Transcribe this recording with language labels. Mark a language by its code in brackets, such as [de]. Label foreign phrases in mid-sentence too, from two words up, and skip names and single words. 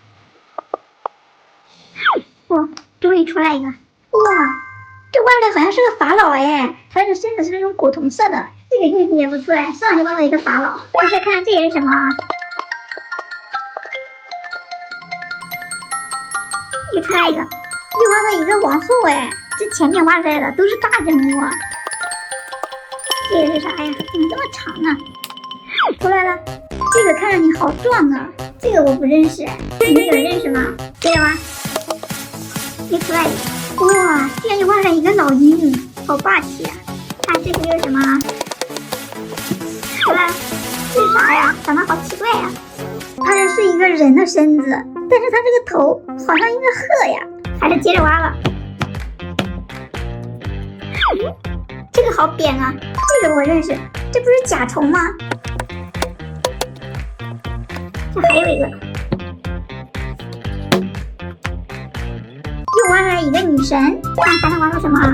[zh] 哇，終於出來一個，哇，這挖出來好像是個法老哎，它的身子是那種古銅色的，這個運氣也不錯哎，上來就挖到一個法老。我再看看這也是什麼？又出來一個，又挖到一個王后哎，這前面挖出來的都是大人物啊。這個是啥呀？怎麼這麼長呢？出來了，這個看着你好壯啊，這個我不認識，你們有人認識嗎？接着挖，又出來一個，哇，居然又挖出來一個老鷹，好霸氣啊！看這個又是什麼？出來了，這是啥呀？長得好奇怪呀！它這是一個人的身子，但是它這個頭好像一個鶴呀，還是接着挖了。這個好扁啊，這個我認識，這不是甲蟲嗎？這還有一個，又挖出來一個女神，看還能挖到什麼啊？